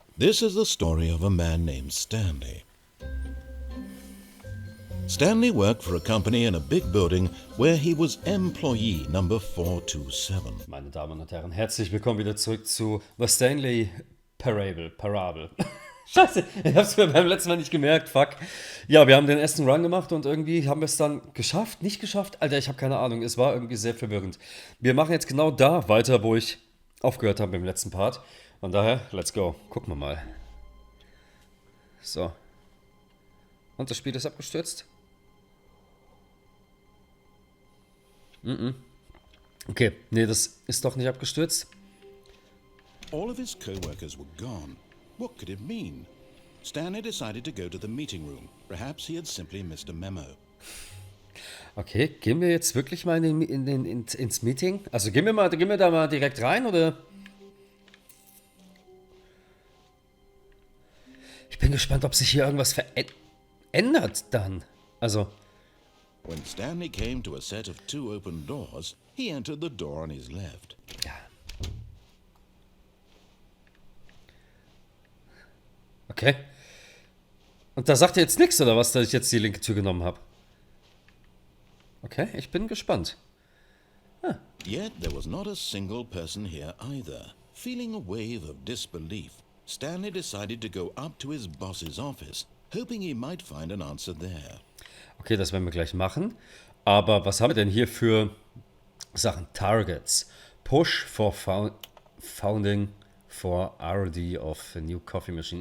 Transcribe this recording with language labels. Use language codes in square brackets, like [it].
[en] This is the story of a man named Stanley. Stanley worked for a company in a big building where he was employee number 427. [de] Meine Damen und Herren, herzlich willkommen wieder zurück zu The Stanley Parable. Scheiße, ich hab's mir beim letzten Mal nicht gemerkt, [en] fuck. [de] Ja, wir haben den ersten Run gemacht und irgendwie haben wir es dann geschafft, nicht geschafft? Alter, ich habe keine Ahnung, es war irgendwie sehr verwirrend. Wir machen jetzt genau da weiter, wo ich aufgehört habe im letzten Part. Von daher, [en] let's go. [de] Gucken wir mal. So. Und das Spiel ist abgestürzt? Okay, nee, das ist doch nicht abgestürzt. [en] All of his co-workers were gone. What could it mean? Stanley decided to go to the meeting room. Perhaps he had simply missed a memo. [de] Okay, gehen wir jetzt wirklich mal ins Meeting? Also gehen wir da mal direkt rein, oder? Ich bin gespannt, ob sich hier irgendwas verändert dann. Also. [en] When Stanley came to a set of 2 open doors, he entered the door on his left. [de] Ja. Okay. Und da sagt er jetzt nichts, oder was, dass ich jetzt die linke Tür genommen habe? Okay, ich bin gespannt. [en] Yet there was not a single person here either. Feeling a wave of disbelief, Stanley decided to go up to his boss's office, hoping he might find an answer there. [de] Okay, das werden wir gleich machen. Aber was haben wir denn hier für Sachen? [en] Targets. Push for founding for RD of a new coffee machine.